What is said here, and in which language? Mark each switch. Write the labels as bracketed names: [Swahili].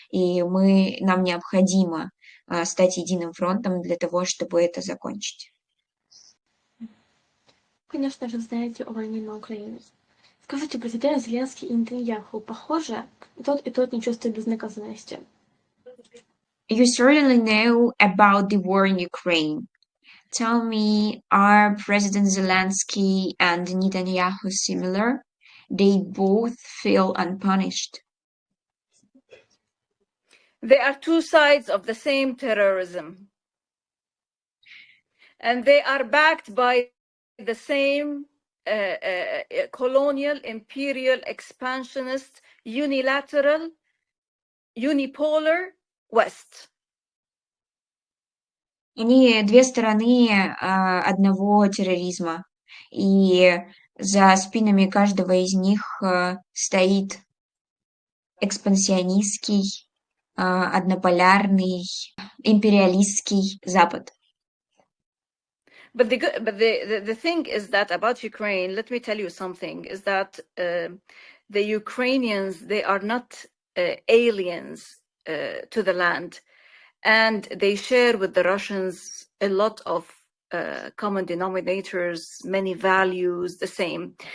[Russian] И нам необходимо стать единым фронтом для того, чтобы это закончить. Конечно же, знаете о войне на Украине. Скажите, президент Зеленский и Нетаньяху похоже? И тот не чувствует безнаказанности. [English] You certainly know about the war in Ukraine. Tell me, are President Zelensky and Netanyahu similar? They both feel unpunished. They are two sides of the same terrorism. And they are backed by the same colonial, imperial, expansionist, unilateral, unipolar West. [Russian] Они две стороны одного терроризма, и за спинами каждого из них стоит экспансионистский, однополярный, империалистский Запад. [English] But the thing is that about Ukraine, let me tell you something, is that the Ukrainians, they are not aliens to the land, and they share with the Russians a lot of common denominators, many values, the same.